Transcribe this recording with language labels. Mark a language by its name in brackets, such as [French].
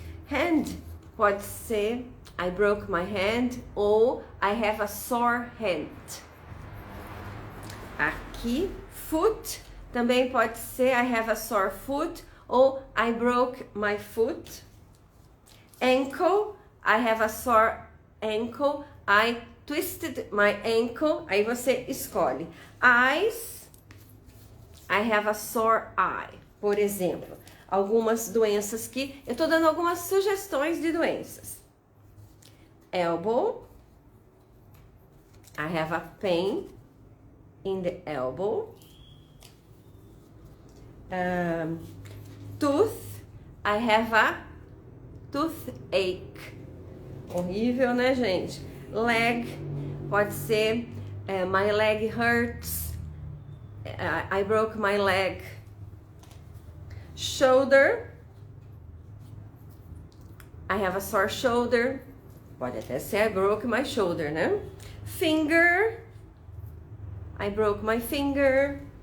[English] Hand, [Portuguese] pode ser [English] I broke my hand ou I have a sore hand. [Portuguese] Aqui, [English] foot, [Portuguese] também pode ser [English] I have a sore foot ou I broke my foot. Ankle, I have a sore ankle, I twisted my ankle. [Portuguese] Aí você escolhe. [English] Eyes, I have a sore eye. [Portuguese] Por exemplo, algumas doenças que eu tô dando algumas sugestões de doenças. [English] Elbow, I have a pain in the elbow. Tooth, I have a toothache. [Portuguese] Horrível, né, gente? [English] Leg, [Portuguese] pode ser [English] my leg hurts. I broke my leg. Shoulder, I have a sore shoulder. [Portuguese] Pode até ser [English] I broke my shoulder, né? Finger, I broke my finger.